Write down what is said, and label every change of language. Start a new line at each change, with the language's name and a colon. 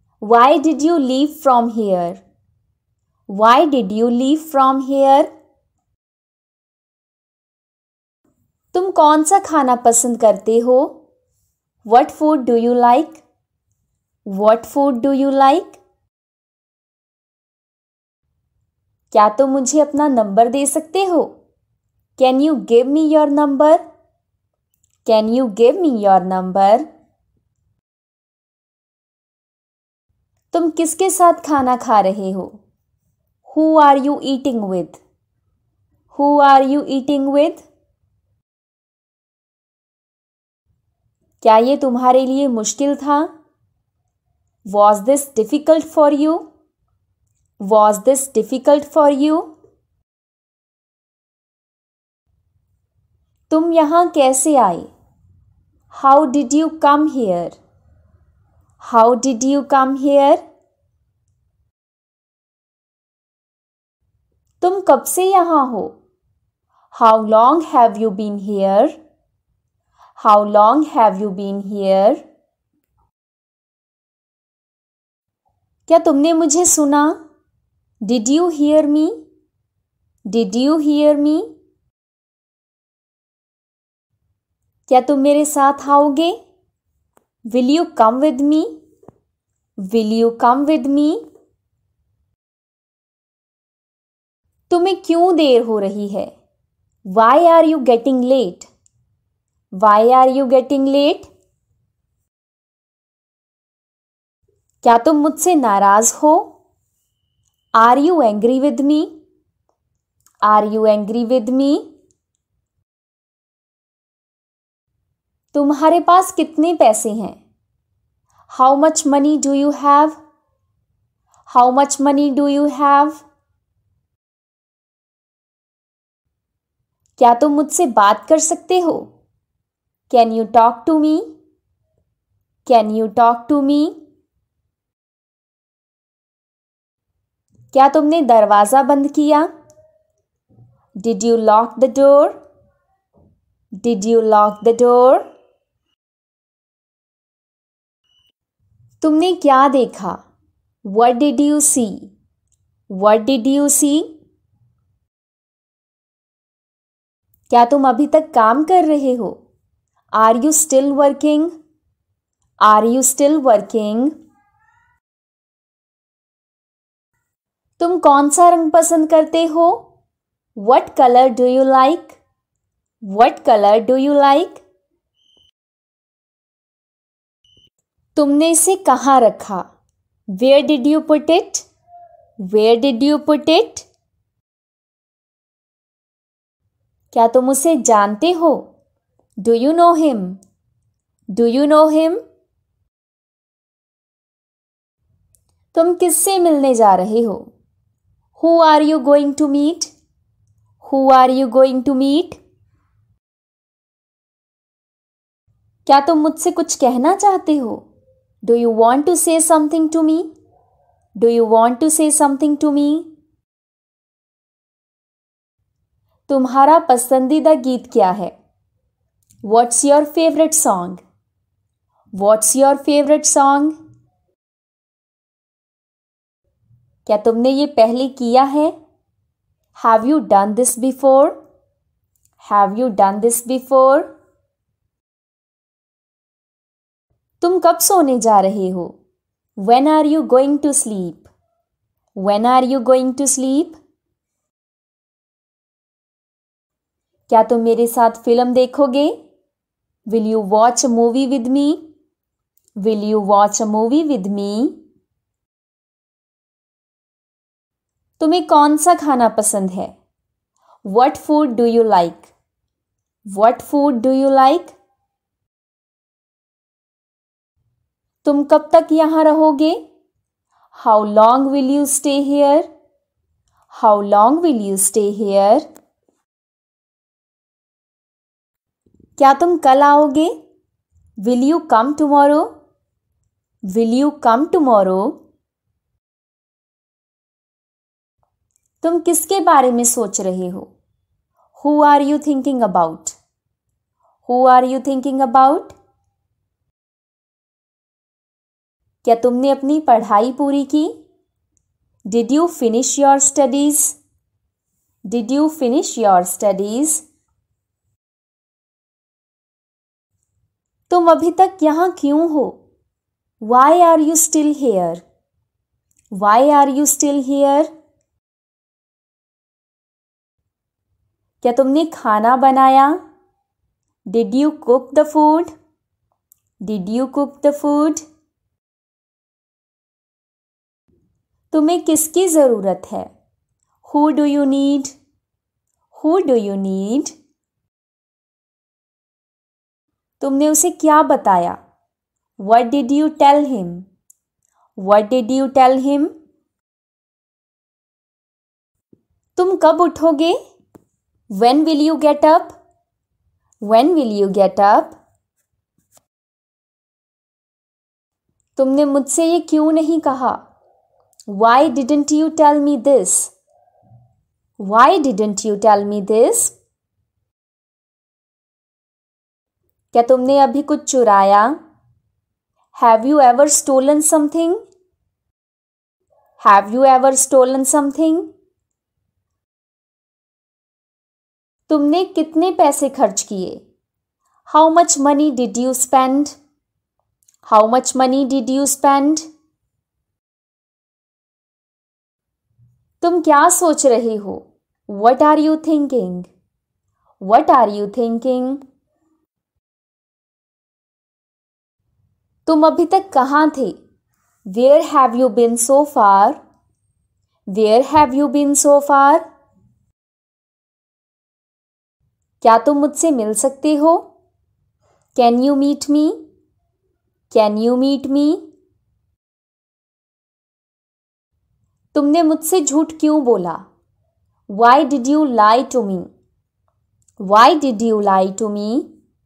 English: Why did you leave from here? Why did you leave from here?
Hindi: तुम कौन सा खाना पसंद करते हो?
English: What food do you like? What food do you like?
Hindi: क्या तुम मुझे अपना नंबर दे सकते हो?
English: Can you give me your number? Can you give me your number?
Hindi: तुम किसके साथ खाना खा रहे हो?
English: Who are you eating with? Who are you eating with?
Hindi: क्या ये तुम्हारे लिए मुश्किल था?
English: Was this difficult for you? Was this difficult for you?
Hindi: तुम यहाँ कैसे आए?
English: How did you come here? How did you come here?
Hindi: तुम कब से यहाँ हो?
English: How long have you been here? How long have you been here?
Hindi: क्या तुमने मुझे सुना?
English: Did you hear me? Did you hear me?
Hindi: क्या तुम मेरे साथ आओगे?
English: Will you come with me? Will you come with me?
Hindi: तुम्हें क्यों देर हो रही है?
English: Why are you getting late? Why are you getting late?
Hindi: क्या तुम मुझसे नाराज हो?
English: Are you angry with me? Are you angry with me?
Hindi: तुम्हारे पास कितने पैसे हैं?
English: How much money do you have? How much money do you have?
Hindi: क्या तुम मुझसे बात कर सकते हो?
English: Can you talk to me? Can you talk to me?
Hindi: क्या तुमने दरवाज़ा बंद किया?
English: Did you lock the door? Did you lock the door?
Hindi: तुमने क्या देखा?
English: What did you see? What did you see?
Hindi: क्या तुम अभी तक काम कर रहे हो?
English: Are you still working? Are you still working?
Hindi: तुम कौन सा रंग पसंद करते हो?
English: What color do you like? What color do you like?
Hindi: तुमने इसे कहाँ रखा?
English: Where did you put it? Where did you put it?
Hindi: क्या तुम उसे जानते हो?
English: Do you know him? Do you know him?
Hindi: तुम किससे मिलने जा रहे हो?
English: Who are you going to meet? Who are you going to meet?
Hindi: क्या तुम मुझसे कुछ कहना चाहते हो?
English: Do you want to say something to me? Do you want to say something to me?
Hindi: तुम्हारा पसंदीदा गीत क्या है?
English: What's your favorite song? What's your favorite song?
Hindi: क्या तुमने ये पहले किया है?
English: Have you done this before? Have you done this before?
Hindi: तुम कब सोने जा रहे हो?
English: When are you going to sleep? When are you going to sleep?
Hindi: क्या तुम मेरे साथ फिल्म देखोगे?
English: Will you watch a movie with me? Will you watch a movie with me?
Hindi: तुम्हें कौन सा खाना पसंद है?
English: What food do you like? What food do you like?
Hindi: तुम कब तक यहाँ रहोगे?
English: How long will you stay here? How long will you stay here?
Hindi: क्या तुम कल आओगे?
English: Will you come tomorrow? Will you come tomorrow?
Hindi: तुम किसके बारे में सोच रहे हो?
English: Who are you thinking about? Who are you thinking about?
Hindi: क्या तुमने अपनी पढ़ाई पूरी की?
English: Did you finish your studies? Did you finish your studies?
Hindi: तुम अभी तक यहाँ क्यों हो?
English: Why are you still here? Why are you still here?
Hindi: क्या तुमने खाना बनाया?
English: Did you cook the food? Did you cook the food?
Hindi: तुम्हें किसकी ज़रूरत है?
English: Who do you need? Who do you need?
Hindi: तुमने उसे क्या बताया?
English: What did you tell him? What did you tell him?
Hindi: तुम कब उठोगे?
English: When will you get up? When will you get up?
Hindi: तुमने मुझसे ये क्यों नहीं कहा?
English: Why didn't you tell me this? Why didn't you tell me this?
Hindi: क्या तुमने अभी कुछ चुराया?
English: Have you ever stolen something? Have you ever stolen something?
Hindi: तुमने कितने पैसे खर्च किए?
English: How much money did you spend? How much money did you spend?
Hindi: तुम क्या सोच रहे हो?
English: What are you thinking? What are you thinking?
Hindi: तुम अभी तक कहाँ थे?
English: Where have you been so far? Where have you been so far?
Hindi: क्या तुम मुझसे मिल सकते हो?
English: Can you meet me? Can you meet me?
Hindi: तुमने मुझसे झूठ क्यों बोला?
English: Why did you lie to me? Why did you lie to me?